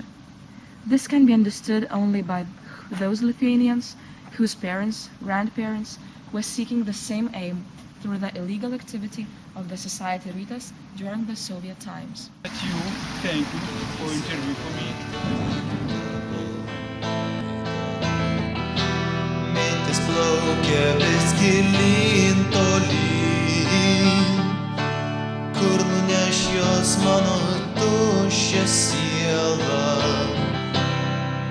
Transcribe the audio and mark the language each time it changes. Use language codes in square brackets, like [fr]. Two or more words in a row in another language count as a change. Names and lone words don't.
[en] This can be understood only by those Lithuanians whose parents, grandparents were seeking the same aim through the illegal activity of the Society Rytas during the Soviet times. Thank you for interviewing for me. [lt] Mintis plaukia vis gilyn tolyn, kur nuneš jos mano tuščią sielą.